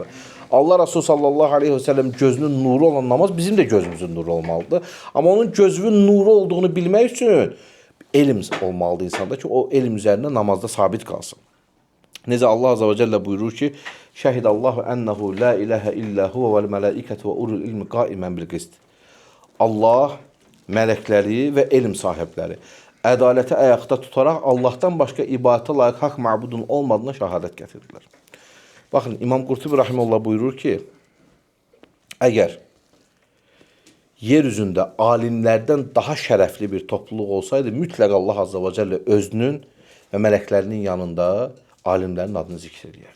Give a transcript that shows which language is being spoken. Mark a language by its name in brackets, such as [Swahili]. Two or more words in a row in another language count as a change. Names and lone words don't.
[Azerbaijani] Allah Resulü [Arabic] صلى الله عليه وسلم [Azerbaijani] gözünün nuru olan namaz bizim də gözümüzün nuru olmalıdır. Amma onun gözünün nuru olduğunu bilmək üçün elm olmalıdır insanda ki, o elm üzərində namazda sabit qalsın. Necə Allah Azza və Cəllə buyurur ki, [Arabic] شهد الله أنه لا إله إلا هو والملائكة وأولو العلم قائما بالقسط. [Azerbaijani] Allah, mələkləri və elm sahibləri ədaləti ayaqda tutaraq Allahdan başqa ibadətə layiq haqq məbudun olmadığına şəhadət gətirdilər. Baxın, İmam Qurtubi rahimehullah buyurur ki, əgər yer üzündə alimlərdən daha şərəfli bir topluluq olsaydı, mütləq Allah [Arabic] عز وجل [Azerbaijani] özünün və mələklərinin yanında alimlərin adını zikr edərdi.